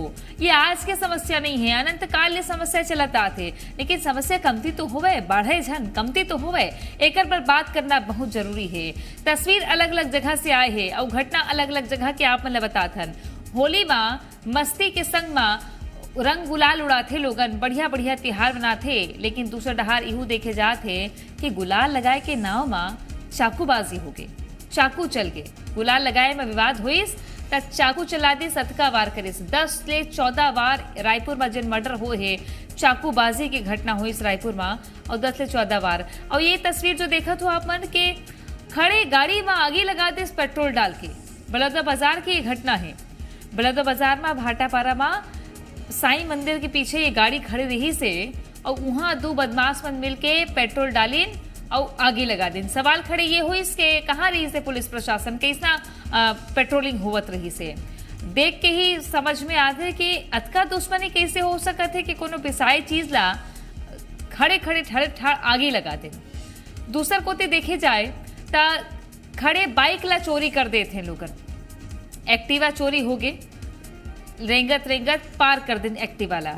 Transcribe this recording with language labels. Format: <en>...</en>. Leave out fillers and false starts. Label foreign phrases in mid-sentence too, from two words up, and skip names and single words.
<hne>ये आज के समस्या नहीं है, अनंत काल ले समस्या चलत आते, लेकिन समस्या कमती तो होवे, बढ़े झन कमती तो होवे, एकर पर बात करना बहुत जरूरी है। तस्वीर अलग अलग जगह से आए है और घटना अलग अलग जगह के आप मन बतात हन। होली माँ मस्ती के संग माँ रंग गुलाल उड़ाते लोगन, बढ़िया बढ़िया तिहार बनाते, लेकिन दूसरा डहार इहू देखे जाते कि गुलाल लगाए के नाव माँ चाकूबाजी हो गई, चाकू चल गए। गुलाल लगाए में विवाद हुईस तक चाकू चला दी, सतका वार करिस। 10 से 14 बार रायपुर में जिन मर्डर हो है, चाकूबाजी की घटना हुई इस रायपुर में, और 10 से 14 बार। और ये तस्वीर जो देखा तो आप मन के खड़े गाड़ी में आगे लगा दे पेट्रोल डाल के। बलौदा बाजार की ये घटना है। बलौदा बाजार में भाटापारा में साईं मंदिर के पीछे ये गाड़ी खड़ी रही से, और वहां दो बदमाश मन मिल के पेट्रोल डालीन और आगे लगा दिन। सवाल खड़े ये हुई इसके कहाँ रही से पुलिस प्रशासन, कैसा पेट्रोलिंग होवत रही से। देख के ही समझ में आते है कि अतका दुश्मनी कैसे हो सकत है कि कोनो पिसाई चीज ला खड़े खड़े ठड़े ठाड़ आगे लगा दे। दूसर कोते देखे जाए ता खड़े बाइक ला चोरी कर देते हैं लोगन। एक्टिवा चोरी हो गए, रेंगत रेंगत पार कर दिन एक्टिवा ला।</hne>